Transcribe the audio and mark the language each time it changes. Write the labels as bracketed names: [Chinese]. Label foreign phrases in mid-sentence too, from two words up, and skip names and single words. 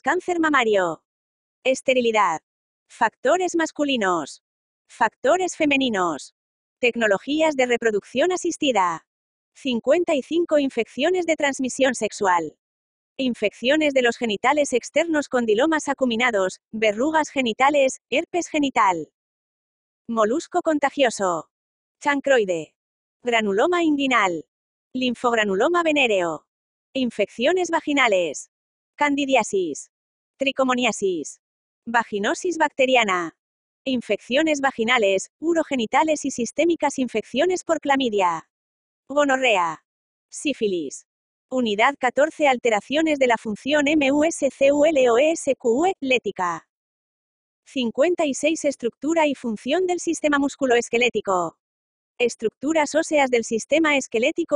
[Spanish] Cáncer mamario. Esterilidad. Factores masculinos. Factores femeninos. Tecnologías de reproducción asistida. 55. Infecciones de transmisión sexual. Infecciones de los genitales externos. Condilomas acuminados, verrugas genitales, herpes genital. Molusco contagioso. Chancroide. Granuloma inguinal. Linfogranuloma venéreo. Infecciones vaginales. Candidiasis. Tricomoniasis. Vaginosis bacteriana. Infecciones vaginales, urogenitales y sistémicas. Infecciones por clamidia. Gonorrea. Sífilis. Unidad 14. Alteraciones de la función musculoesquelética. Lética. 56. Estructura y función del sistema musculoesquelético. Estructuras óseas del sistema esquelético.